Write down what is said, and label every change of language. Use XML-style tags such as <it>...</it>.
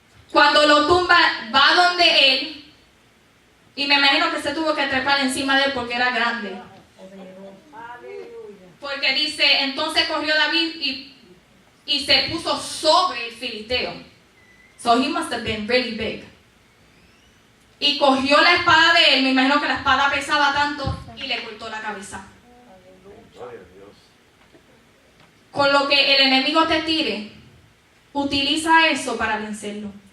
<es>Cuando lo tumba, va donde él y me imagino que se tuvo que trepar encima de él porque era grande. Porque dice, entonces corrió David y se puso sobre el filisteo.</es> <en>So he must have been really big.</en> <es>Y cogió la espada de él, me imagino que la espada pesaba tanto, y le cortó la cabeza. Con lo que el enemigo te tire, utiliza eso para vencerlo.</es>